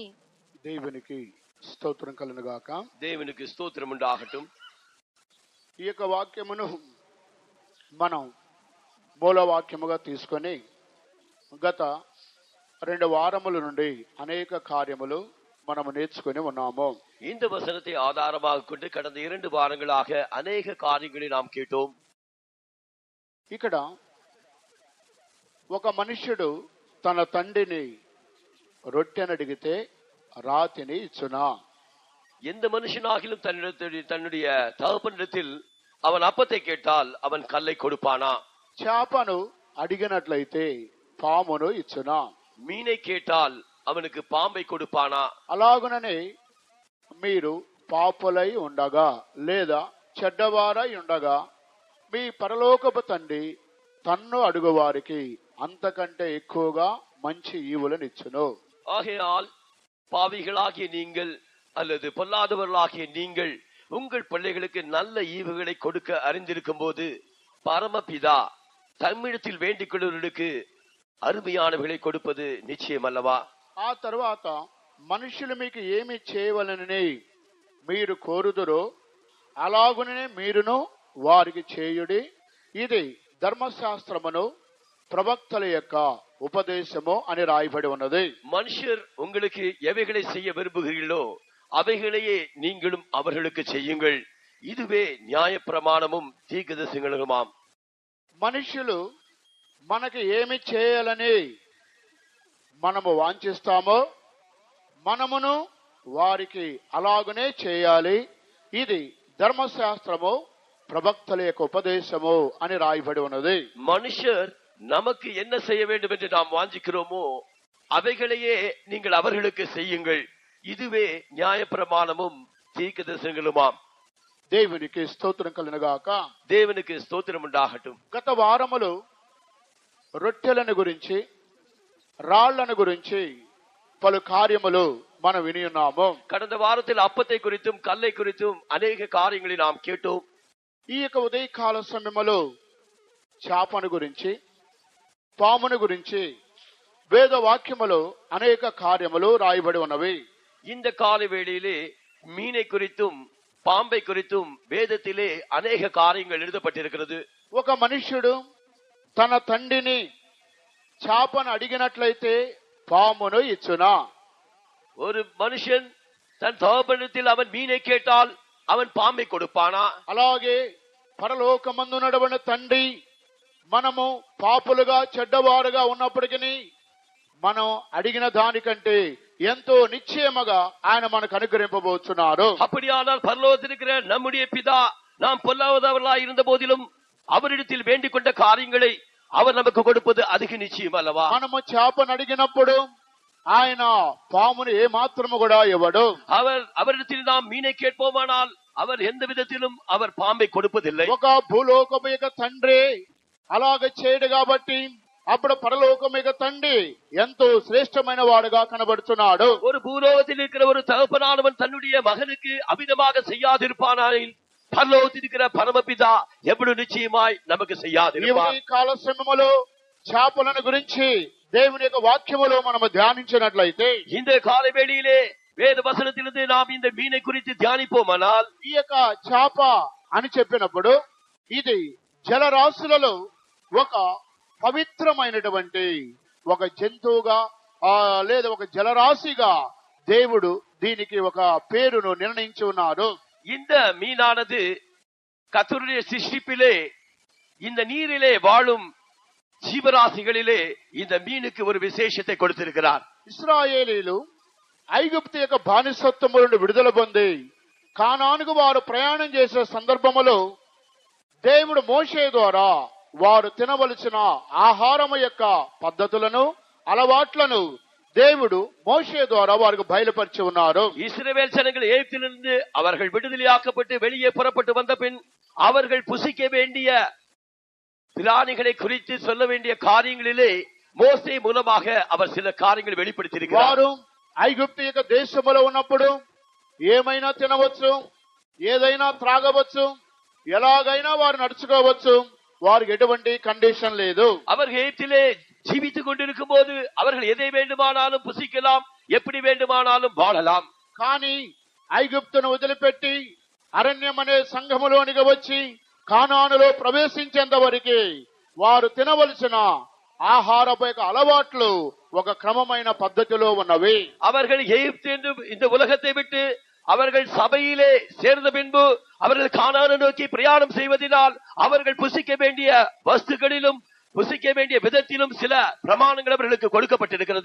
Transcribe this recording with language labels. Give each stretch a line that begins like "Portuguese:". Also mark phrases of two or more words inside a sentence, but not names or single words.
Telugu: దేవునికి స్తోత్రం కలుగును గాక. దేవునికి స్తోత్రం ఉండాగటం. ఈ యొక్క వాక్యమును మనం మూల వాక్యముగా తీసుకొని గత 2 వారముల నుండి అనేక కార్యములు మనము నేర్చుకొని ఉన్నాము.
Tamil: இந்த வசனத்தை ஆதாரமாக கொண்டு கடந்த 2 வாரங்களாக அநேக காரியங்களை நாம் கேட்டோம்.
Telugu: ఇక్కడ ఒక మనుష్యుడు తన తండ్రిని రొట్టెను అడిగితే రాతిని ఇచ్చునా?
Tamil: எந்த மனுஷனாகிலும் தன்னுடைய தகப்பனிடத்தில் அவன் அப்பத்தை கேட்டால் அவன் கல்லை கொடுப்பானா?
Telugu: చేపను అడిగినట్లయితే పామును ఇచ్చునా?
Tamil: மீனை கேட்டால் அவனுக்கு பாம்பை கொடுப்பானா?
Telugu: అలాగుననే మీరు పాపులై ఉండగా లేదా చెడ్డవారై ఉండగా మీ పరలోకపు తండ్రి తన్ను అడుగువారికి అంతకంటే ఎక్కువగా మంచి ఈవులనిచ్చును.
Tamil: ஆகையால் பாவிகளாகிய நீங்கள் அல்லது பொல்லாதவர்களாகிய நீங்கள் உங்கள் பிள்ளைகளுக்கு நல்ல ஈவுகளை கொடுக்க அறிந்திருக்கும் போது பரமபிதா தம்மிடத்தில் வேண்டிக் கொள்வர்களுக்கு అరుమయానవిகளை கொடுப்பது நிச்சயம் அல்லவா?
Telugu: ఆ తర్వాత మనుషులు మీకు ఏమి చేయవలనని మీరు కోరుదురో అలాగునే మీరును వారికి చేయుడి. ఇది ధర్మశాస్త్రమును ప్రవక్తల యొక్క ఉపదేశము అని రాయబడి ఉన్నది.
Tamil: மனுஷர் உங்களுக்கு எவைகளை செய்ய விரும்புகிறீர்களோ அவைகளையே நீங்களும் அவர்களுக்கு செய்யுங்கள். இதுவே நியாயப்பிரமாணமும் தீர்க்கதரிசனங்களுமாம்.
Telugu: మనుషులు మనకి ఏమి చేయాలని మనము వాంఛిస్తామో మనమును వారికి అలాగనే చేయాలి. ఇది ధర్మశాస్త్రము ప్రవక్తల యొక్క ఉపదేశము అని రాయబడి ఉన్నది.
Tamil: மனுஷர் நமக்கு என்ன செய்ய வேண்டும் என்று நாம் வாஞ்சிக்கிறோமோ அவைகளையே நீங்கள் அவர்களுக்கு செய்யுங்கள். இதுவே நியாயப்பிரமாணமும் தீர்க்கதரிசனங்களுமாம்.
Telugu: దేవునికి స్తోత్రం కలుగును గాక. దేవునికి స్తోత్రం ఉండాగటం. గత వారములు రొట్టెలను గురించి రాళ్లను గురించి పలు కార్యములు మనం విని ఉన్నాము.
Tamil: கடந்த வாரத்தில் அப்பத்தை குறித்தும் கல்லை குறித்தும் அநேக காரியங்களை நாம் கேட்டோம்.
Telugu: ఈ యొక్క ఉదయకాల సమయంలో చేపను గురించి పామును గురించి వేద వాక్యములో అనేక కార్యములు రాయబడి ఉన్నవి.
Tamil: இந்த காலை வேளையிலே மீனை குறித்தும் பாம்பை குறித்தும் வேதத்திலே అనేక காரியங்கள் எழுதப்பட்டிருக்கிறது.
Telugu: ఒక మనుష్యుడు తన తండ్రిని చేపను అడిగినట్లయితే పామును ఇచ్చునా?
Tamil: ஒரு மனுஷன் தன் தகப்பனிடத்தில் அவன் மீனை கேட்டால் அவன் பாம்பை கொடுப்பானா?
Telugu: అలాగే పరలోకమందున్నటువంటి తండ్రి మనము పాపులుగా చెడ్డవారుగా ఉన్నప్పటికీ మనం అడిగిన దానికంటే ఎంతో నిశ్చయముగా ఆయన మనకు అనుగ్రహింపబోతున్నారు.
Tamil: அப்படியானால் பரலோகத்தில் இருக்கிற நம்முடைய பிதா நாம் பொல்லாதவர்களாய் இருந்த போதிலும் அவரிடத்தில் வேண்டிக் கொண்ட காரியங்களை அவர் நமக்கு கொடுப்பது அதிக நிச்சயம் அல்லவா?
Telugu: మనము చేపను అడిగినప్పుడు ఆయన పామును ఏ మాత్రము కూడా ఇవ్వడు.
Tamil: அவரிடத்தில் நாம் மீனை கேட்போமானால் அவர் எந்த விதத்திலும் அவர் பாம்பை கொடுப்பதில்லை.
Telugu: ఒక భూలోకము యొక్క తండ్రి అలాగ చేయడు కాబట్టి అప్పుడు పరలోకము యొక్క తండ్రి ఎంతో శ్రేష్టమైన వాడుగా కనబడుతున్నాడు.
Tamil: ஒரு பூலோகத்தில் இருக்கிற ஒரு தகப்பனானவன் தன்னுடைய மகனுக்கு அமிதமாக செய்யாதிருப்பானாயில் பரலோகத்தில் இருக்கிற பரமபிதா எவ்வளவு நிச்சயமாய் நமக்கு செய்யாதிருப்பார்.
Telugu: ఈ కాల సమయంలో చేపలను గురించి దేవుని యొక్క వాక్యములో మనము ధ్యానించినట్లయితే
Tamil: இந்த காலை வேளையிலே வேத வசனத்திலிருந்து நாம் இந்த மீனை குறித்து தியானிப்போமானால்
Telugu: ఈ యొక్క చేప అని చెప్పినప్పుడు ఇది జలరాశులలో ఒక పవిత్రమైనటువంటి ఒక జంతువుగా లేదా ఒక జలరాశిగా దేవుడు దీనికి ఒక పేరును నిర్ణయించి ఉన్నారు.
Tamil: இந்த மீனானது கர்த்தருடைய சிருஷ்டிப்பிலே இந்த நீரிலே வாழும் ஜீவராசிகளிலே இந்த மீனுக்கு ஒரு விசேஷத்தை கொடுத்திருக்கிறார்.
Telugu: ఇశ్రాయేలీలు ఐగుప్తు యొక్క బానిసత్వము నుండి విడుదల పొంది కానానుకు వారు ప్రయాణం చేసే సందర్భములో దేవుడు మోషే ద్వారా వారు తినవలసిన ఆహారము యొక్క పద్ధతులను అలవాట్లను దేవుడు మోషే ద్వారా వారికి బయలుపరిచి ఉన్నారు.
Tamil: இஸ்ரவேல் ஜனங்கள் எகிப்திலிருந்து அவர்கள் விடுதலையாக்கப்பட்டு வெளியே புறப்பட்டு வந்த பின் அவர்கள் புசிக்க வேண்டிய பிராணிகளை குறித்து சொல்ல வேண்டிய காரியங்களிலே மோசே மூலமாக அவர் சில காரியங்களை வெளிப்படுத்தியிருக்கிறார்.
Telugu: వారు ఐగుప్తు యొక్క దేశములో ఉన్నప్పుడు ఏమైనా తినవచ్చు, ఏదైనా త్రాగవచ్చు, ఎలాగైనా వారు నడుచుకోవచ్చు, వారికి ఎటువంటి కండిషన్ లేదు.
Tamil: அவர்கள் எகிப்திலே ஜீவித்துக் கொண்டிருக்கும் போது அவர்கள் எதை வேண்டுமானாலும் புசிக்கலாம், எப்படி வேண்டுமானாலும் வாழலாம்.
Telugu: కానీ ఐగుప్తును వదిలిపెట్టి అరణ్యం అనే సంఘములోనికి వచ్చి కానానులో ప్రవేశించేంత వరకు వారు తినవలసిన ఆహారపు యొక్క అలవాట్లు ఒక క్రమమైన పద్ధతిలో ఉన్నవి.
Tamil: அவர்கள் எகிப்து என்று இந்த உலகத்தை விட்டு அவர்கள் சபையிலே சேர்ந்த பின்பு அவர்கள் கானானை நோக்கி பிரயாணம் செய்வதனால் அவர்கள் புசிக்க வேண்டிய வஸ்துகளிலும் புசிக்க வேண்டிய விதத்திலும் சில பிரமாணங்கள் அவர்களுக்கு கொடுக்கப்பட்டிருக்கிறது.